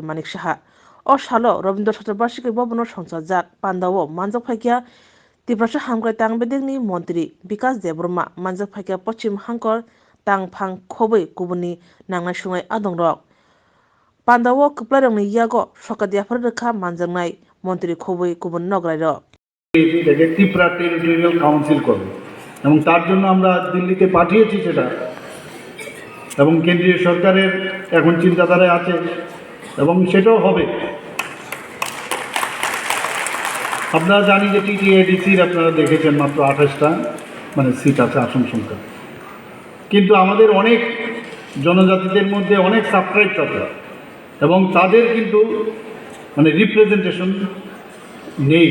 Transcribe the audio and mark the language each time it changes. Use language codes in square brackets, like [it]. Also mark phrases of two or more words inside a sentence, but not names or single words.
[trp] Manik Shaha o salo Rabindra Chaturbarsiki Bobonor Songsajak Pandawo Manjak Phaikia Tiprasa Hamkrai Tang Bedekni Mantri Bikas Debrma Manjak Phaikia Pochim Hangkor Tang Phang Khobei Kubuni Nangnai Sungai Adongrok Pandawo Kuplarangni Yago Sokadiafar Rekha Manjangnai Mantri Khobei Kubun Nograiro [bn] এটাকে ত্রিপুরা টেরিটোরিয়াল কাউন্সিল করবে এবং তার জন্য আমরা দিল্লিতে পাঠিয়েছি সেটা এবং কেন্দ্রীয় সরকারের এখন চিন্তাধারায় আছে এবং সেটাও হবে। আপনারা জানি যে TTADCর আপনারা দেখেছেন মাত্র 28টা মানে সিট আছে আসন সংখ্যা, কিন্তু আমাদের অনেক জনজাতিদের মধ্যে অনেক সাবট্রাইবস আছে এবং তাদের কিন্তু মানে রিপ্রেজেন্টেশন নেই।